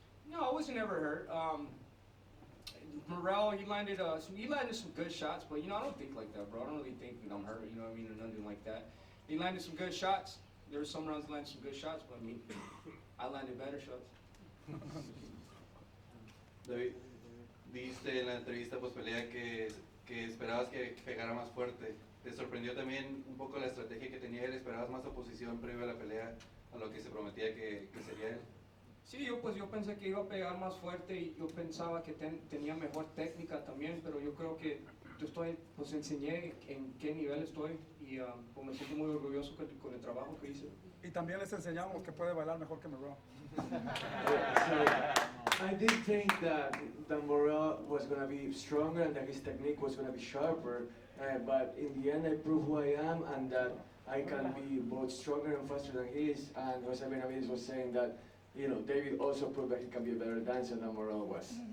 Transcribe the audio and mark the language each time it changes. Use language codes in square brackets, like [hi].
[en] No, I wasn't ever hurt. Morrell, he landed some good shots, but you know, I don't think like that, bro. I don't really think that I'm hurt, you know what I mean, or nothing like that. He landed some good shots. There were some rounds that landed some good shots, but I mean, I landed better shots. [es] David, dijiste en la entrevista post pelea que esperabas que pegara más fuerte. ¿Te sorprendió también un poco la estrategia que tenía él? ¿Esperabas más oposición previo a la pelea a lo que se prometía que sería él? Sí, yo pensé que iba a pegar más fuerte y yo pensaba que tenía mejor técnica también, pero yo creo que pues enseñé en qué nivel estoy y pues me siento muy orgulloso con el trabajo que hice. Y también les enseñamos que puede bailar mejor que Morrell. [en] I did think that Morrell was going to be stronger and that his technique was going to be sharper, but in the end I proved who I am and that I can be both stronger and faster than he is. And Jose Benavidez was saying that, you know, David also proved that he can be a better dancer than Morrell was.